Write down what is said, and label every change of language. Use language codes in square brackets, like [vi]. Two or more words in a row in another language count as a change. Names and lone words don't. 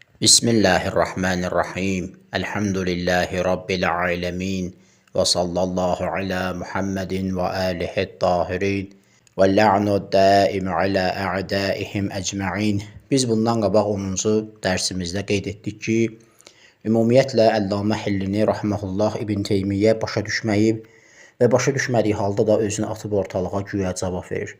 [ar] بسم الله الرحمن الرحيم. الحمد لله رب العالمين. وصلى الله على محمد وآله الطاهرين. واللعن الدائم على أعدائهم أجمعين. [az] Biz bundan qabaq 10-cu dərsimizdə qeyd etdik ki, ümumiyyətlə Əllamə Hillini rahmehullah İbn Teymiyyə başa düşməyib və başa düşmədiyi halda da özünü atıb ortalığa güya cavab verir.